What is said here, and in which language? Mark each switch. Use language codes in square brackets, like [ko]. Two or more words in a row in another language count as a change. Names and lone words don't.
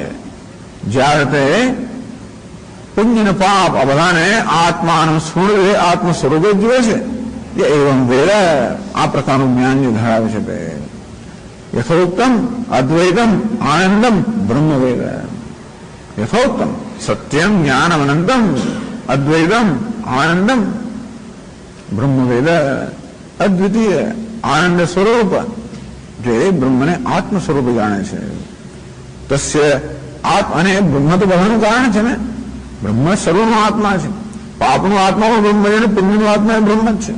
[gu] જ્યારે તે પુણ્ય ને પાપ આ બધાને આત્માનું સ્વરૂપે આત્મ સ્વરૂપે જુએ છે. એ [sa] એવમ વેદ, [gu] આ પ્રકારનું જ્ઞાન જે ધરાવે છે તે [sa] યથોક્તમ અદ્વૈતમ આનંદમ બ્રહ્મવેદ. યથોક્તમ સત્યમ જ્ઞાનમ અનંતમ અદ્વૈતમ આનંદમ બ્રહ્મવેદ. [gu] અદ્વિતીય આનંદ સ્વરૂપ જે બ્રહ્મને આત્મ સ્વરૂપે જાણે છે. તસ્ય અને બ્રહ્મ તો બધાનું કારણ છે ને, બ્રહ્મ સર્વનો આત્મા છે. પાપનું આત્મા પણ બ્રહ્મ છે, પુણ્યનું આત્મા એ બ્રહ્મ જ છે.